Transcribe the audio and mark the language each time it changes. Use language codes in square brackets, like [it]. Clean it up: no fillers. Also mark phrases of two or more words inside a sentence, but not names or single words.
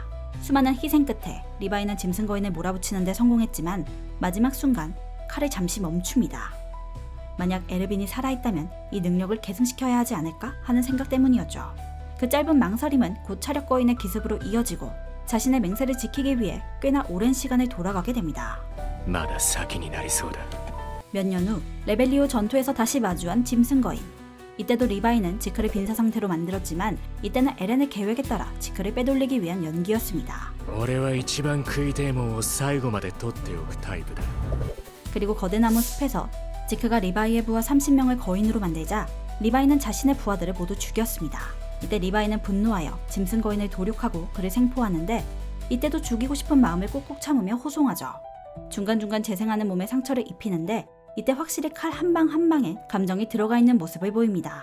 [ko] 수많은 희생 끝에 리바이는 짐승 거인을 몰아붙이는 데 성공했지만 마지막 순간 칼을 잠시 멈춥니다. 만약 에르빈이 살아있다면 이 능력을 계승시켜야 하지 않을까 하는 생각 때문이었죠. 그 짧은 망설임은 곧 차력 거인의 기습으로 이어지고 자신의 맹세를 지키기 위해 꽤나 오랜 시간을 돌아가게 됩니다. [ja] まだ先になりそうだ [ko] 몇 년 후 레벨리오 전투에서 다시 마주한 짐승 거인. 이때도 리바이는 지크를 빈사 상태로 만들었지만 이때는 에렌의 계획에 따라 지크를 빼돌리기 위한 연기였습니다. [ja] 俺は一番食いてえもんを最後まで取っておくタイプだ [ko] 그리고 거대나무 숲에서 지크가 리바이의 부하 30명을 거인으로 만들자 리바이는 자신의 부하들을 모두 죽였습니다. 이때 리바이는 분노하여 짐승 거인을 도륙하고 그를 생포하는데 이때도 죽이고 싶은 마음을 꾹꾹 참으며 호송하죠. 중간중간 재생하는 몸에 상처를 입히는데 이때 확실히 칼 한 방 한 방에 감정이 들어가 있는 모습을 보입니다.